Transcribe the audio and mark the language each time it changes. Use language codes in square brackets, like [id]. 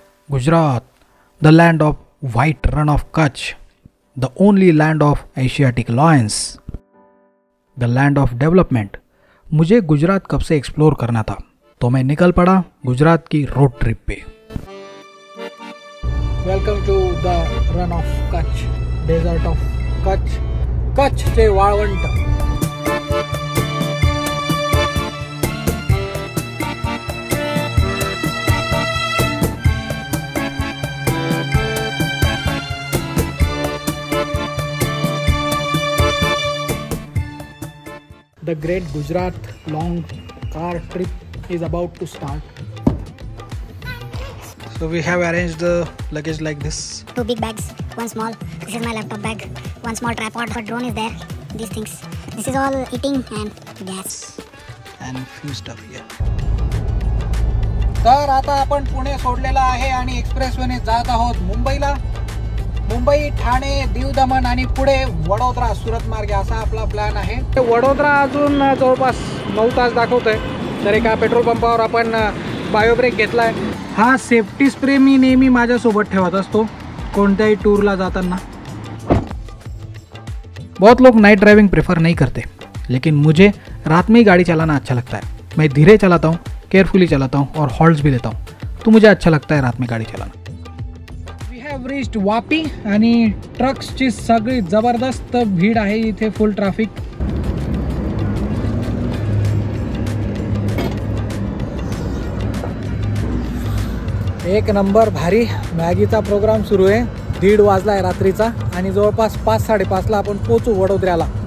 [en] Gujarat, the land of white run of Kutch, the only land of Asiatic lions, the land of development. [hi] मुझे गुजरात कब से explore करना था तो मैं निकल पड़ा गुजरात की रोड ट्रिप पे। [en] welcome to the Rann of Kutch, desert of Kutch, [mr] कच्छचे वाळवंट। [en] The Great Gujarat long car trip is about to start. So we have arranged the luggage like this. 2 big bags, 1 small. This is my laptop bag. 1 small tripod. A drone is there. These things. This is all eating and gas. And few stuff here. [mr] तर आता आपण पुणे सोडलेला आहे आणि एक्सप्रेसवेने जात आहोत मुंबईला। मुंबई, ठाणे, दीव दमण आणि पुढे वडोदरा, सुरत मार्गे असा आपला प्लॅन आहे। वडोदरा अजून जवळपास 9 तास दाखवतोय। तर एका पेट्रोल पंपावर आपण बायो ब्रेक घेतलाय। हा सेफ्टी स्प्रे मी नेहमी माझ्यासोबत ठेवत असतो कोणत्याही टूरला जाताना। [hi] बहुत लोग नाइट ड्राइविंग प्रेफर नहीं करते, लेकिन मुझे रात में ही गाड़ी चलाना अच्छा लगता है। मैं धीरे चलाता हूँ, केयरफुली चलाता हूँ और हॉल्ट्स भी लेता हूँ, तो मुझे अच्छा लगता है रात में गाड़ी चलाना। [mr] रीच्ड वापी आणि ट्रक्सची सगळी जबरदस्त भीड़ आहे इथे, फुल ट्रॅफिक। एक नंबर भारी मॅगीचा प्रोग्राम सुरू आहे। 1:30 वाजलाय रात्रीचा आणि जवळपास 5-5:30 ला आपण पोहोचू वडोदऱ्याला।